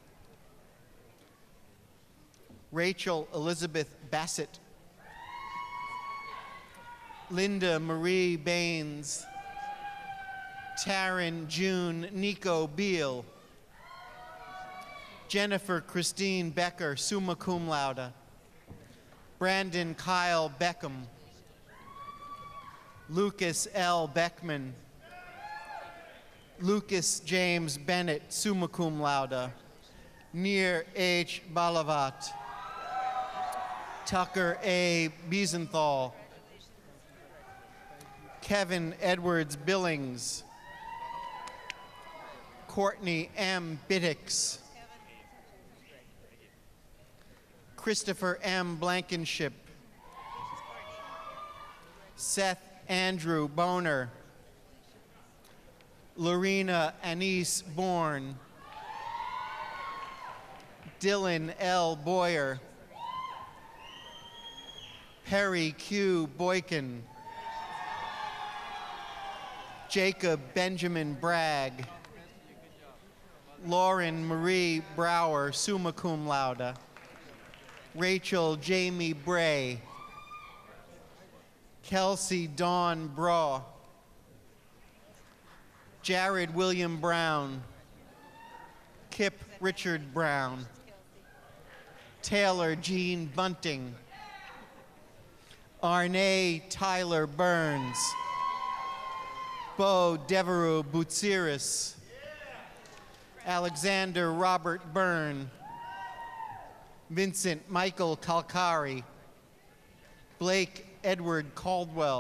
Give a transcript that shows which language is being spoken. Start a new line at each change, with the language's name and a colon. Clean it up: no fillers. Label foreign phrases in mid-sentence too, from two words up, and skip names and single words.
English: Rachel Elizabeth Bassett. Linda Marie Baines. Taryn June Nico Beal. Jennifer Christine Becker,
Latin: summa cum laude.
English: Brandon Kyle Beckham. Lucas L. Beckman. Lucas James Bennett,
Latin: summa cum laude.
English: Nir H. Balavat. Tucker A. Biesenthal. Kevin Edwards Billings. Courtney M. Biddix. Christopher M. Blankenship. Seth Andrew Boner. Lorena Anise Bourne. Dylan L. Boyer. Perry Q. Boykin. Jacob Benjamin Bragg. Lauren Marie Brower,
Latin: summa cum laude.
English: Rachel Jamie Bray. Kelsey Dawn Braw. Jared William Brown. Kip Richard Brown. Taylor Jean Bunting. Arne Tyler Burns. Bo Devereaux Boutsiris. Alexander Robert Byrne. Vincent Michael Kalkari. Blake Edward Caldwell.